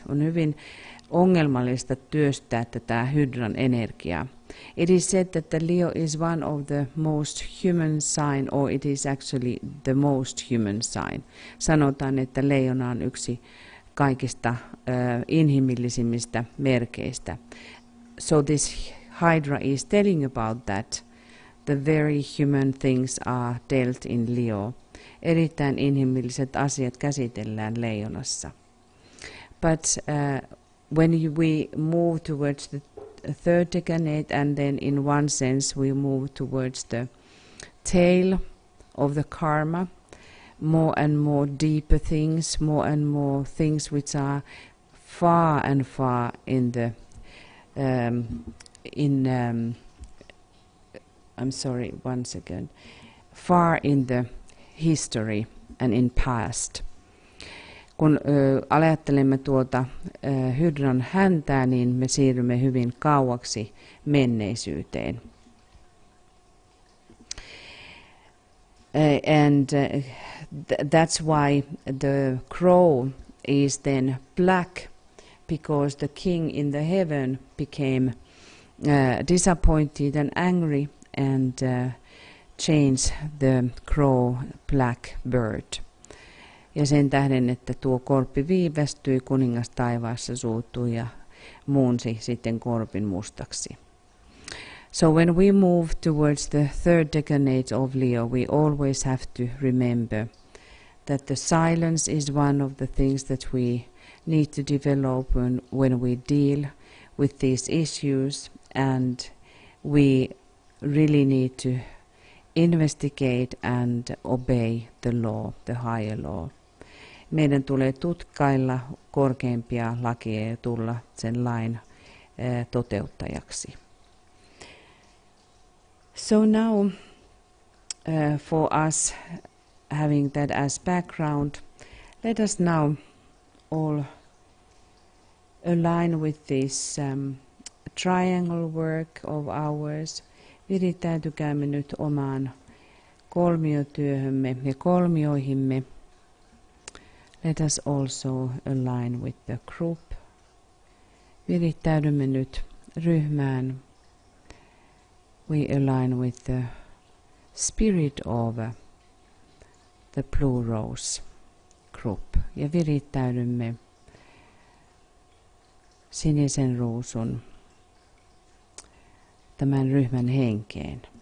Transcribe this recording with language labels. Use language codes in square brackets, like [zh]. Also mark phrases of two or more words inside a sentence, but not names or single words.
[fi] On hyvin ongelmallista työstää tätä hydran energiaa. [en] It is said that the Leo is one of the most human sign, or it is actually the most human sign. [fi] Sanotaan, että leijona on yksi kaikista inhimillisimmistä merkeistä. [en] So this hydra is telling about that. The very human things are dealt in Leo. [fi] Erittäin inhimilliset asiat käsitellään leijonassa. [en] But when we move towards the third decanate, and then in one sense we move towards the tail of the karma, more and more deeper things, more and more things which are far and far in the I'm sorry, one second, far in the history and in past. [fi] Kun ajattelemme tuota hydran häntää, niin me siirrymme hyvin kauaksi menneisyyteen. [en] And that's why the crow is then black, because the king in the heaven became disappointed and angry and changed the crow black bird. [fi] Ja sen tähden, että tuo korppi viivästyi, kuningas taivaassa suuttui ja muunsi sitten korpin mustaksi. [en] So when we move towards the third decanate of Leo, we always have to remember that the silence is one of the things that we need to develop when we deal with these issues, and we really need to investigate and obey the law, the higher law. [fi] Meidän tulee tutkailla korkeimpia lakeja ja tulla sen lain toteuttajaksi. [en] So now, for us having that as background, let us now all align with this triangle work of ours. [fi] Virittäytykäämme nyt omaan kolmiotyöhömme ja kolmioihimme. [en] Let us also align with the group. [fi] Virittäydymme nyt ryhmään. [en] We align with the spirit of the Blue Rose group. [fi] Ja virittäydymme sinisen ruusun tämän ryhmän henkeen.